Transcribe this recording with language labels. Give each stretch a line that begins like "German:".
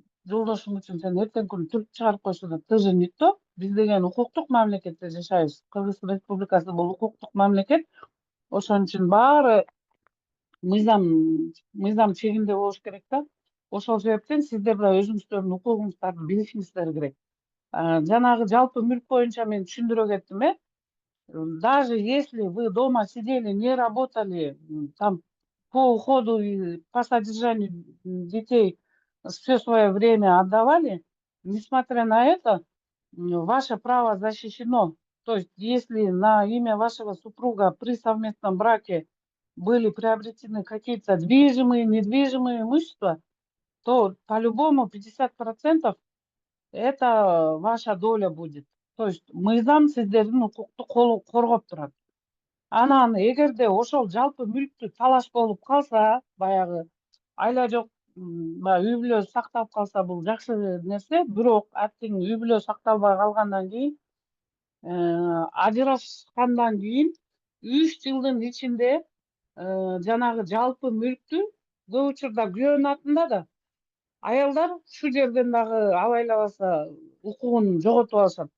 Kyrgyz: жолдошуң үчүн сен эртең күнү түрк чыгарып койсо да тыжы никто. Биз деген укуктук мамлекетте жашайбыз. Кыргыз Республикасы бул укуктук мамлекет. Ошон үчүн баары мыйзам чегинде болуш керек да. Ошол себептен сиздер да өзүңүздөрдүн укугуңуздарды билишиңиздер керек. Жанагы жалпы мүлк боюнча мен түшүндүрө кеттим,
Russian: Даже если вы дома сидели, не работали, там по уходу и по содержанию детей все свое время отдавали, несмотря на это, ваше право защищено. То есть, если на имя вашего супруга при совместном браке были приобретены какие-то движимые, недвижимые имущества, то по-любому 50% это ваша доля будет.
Kyrgyz: То есть мыйзам сиздердин укукту коргоп турат. Анан эгерде ошол жалпы мүлктү талаш болуп калса, баягы айла жок, баягы үй бүлө сакталып калса бул жакшы нерсе, бирок атең үй бүлө сакталбай калгандан кийин, ажырашкандан кийин 3 жылдын ичинде жанагы жалпы мүлктү көп учурда күйөөнүн атында да аялдар ушул жерден дагы абайлабаса укугун жоготуп алышат.